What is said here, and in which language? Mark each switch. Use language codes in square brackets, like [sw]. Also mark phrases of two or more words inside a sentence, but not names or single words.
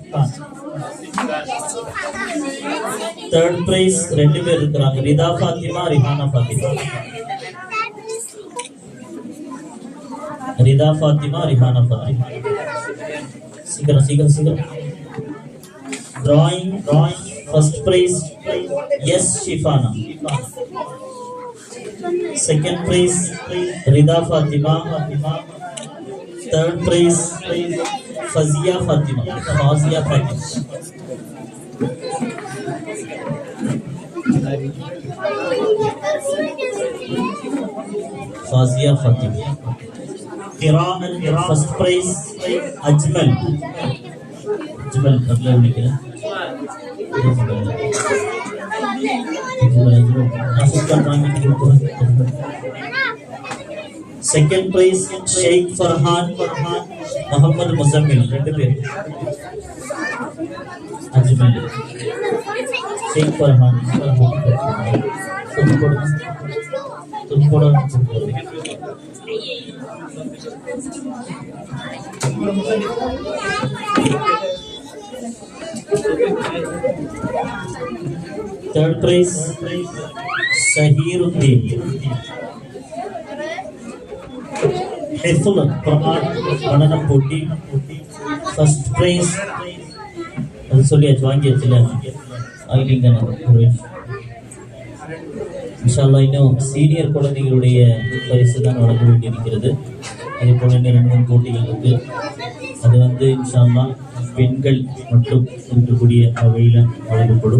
[en] third prize [ta] ரெண்டு பேர் இருக்கிறாங்க, ரிதா ஃபாத்திமா, ரிஹானா ஃபாத்திமா. ரிதா ஃபாத்திமா, ரிஹானா ஃபாத்திமா. சீக்கிரம். [en] Drawing. First prize, yes, Shifana. Second prize Rida Fatima. Third prize Fazia Fatima. Fazia Fatima. Qira'an first prize Ajmal. [hi] अगला लिखना [en] second prize [hi] शेख फरहान मोहम्मद मुजम्मिल [ta] ரெண்டு பேர் [hi] अजमल शेख फरहान तुम पढ़ो [en] Third prize [hi] Sahiruddin. [ta] ஹிஃப்ள் குர்ஆன் மனன போட்டி. [en] First prize [ta] அது சொல்லியாச்சு வாங்கியாச்சுல ஆகிட்டீங்க [ar] إن شاء الله [ta] இன்னும் சீனியர் குழந்தைகளுடைய பரிசு தான் வழங்க வேண்டியிருக்கிறது. அதே போல இன்னும் 2 போட்டிகள் இருக்கு. அது வந்து [ar] إن شاء الله [ta] பெண்கள் மட்டும் இருக்கக்கூடிய வகையில் வழங்கப்படும்.